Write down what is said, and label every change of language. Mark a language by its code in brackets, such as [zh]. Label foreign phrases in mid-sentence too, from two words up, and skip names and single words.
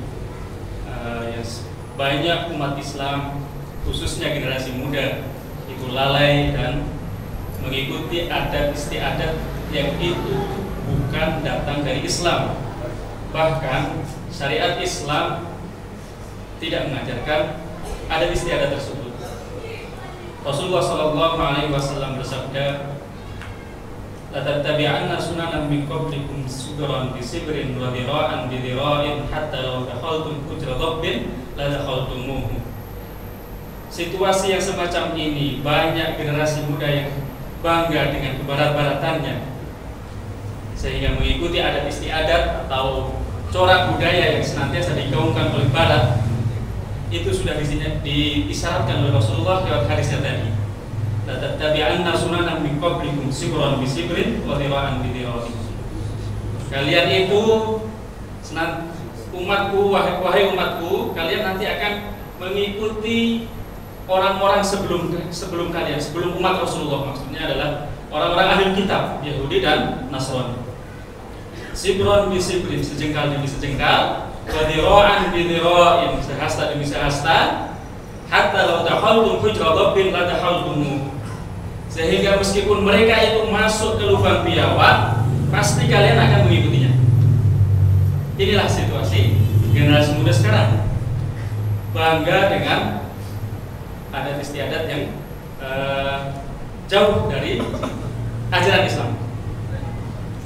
[id] banyak umat Islam khususnya generasi muda itu lalai dan mengikuti adat istiadat yang itu bukan datang dari Islam. Bahkan syariat Islam tidak mengajarkan adat istiadat tersebut. Rasulullah SAW bersabda, [ar] "لا تتبعن سنن من قبلكم شبرا بشبر وذراعا بذراع حتى لو دخلتم جحر ضب لدخلتموه." [id] Situasi yang semacam ini banyak generasi muda yang bangga dengan kebarat-baratannya, sehingga mengikuti adat istiadat atau corak budaya yang senantiasa digaungkan oleh Barat. Itu sudah diisyaratkan oleh Rasulullah lewat hadisnya tadi. [ar] لا تتبعن سنن من قبلكم شبرا بشبر وذراعا بذراع. [id] Kalian itu umatku, wahai umatku, kalian nanti akan mengikuti orang-orang sebelum kalian, sebelum umat Rasulullah, maksudnya adalah orang-orang ahli kitab, Yahudi dan Nasrani. [ar] شبرا بشبر, [id] sejengkal demi sejengkal, [ar] وذراعا بذراع, [id] sehasta demi sehasta, [ar] حتى لو دخلتم جحر ضب لدخلتموه. [id] Sehingga meskipun mereka itu masuk ke lubang biawak, pasti kalian akan mengikutinya. Inilah situasi generasi muda sekarang, bangga dengan adat istiadat yang jauh dari ajaran Islam.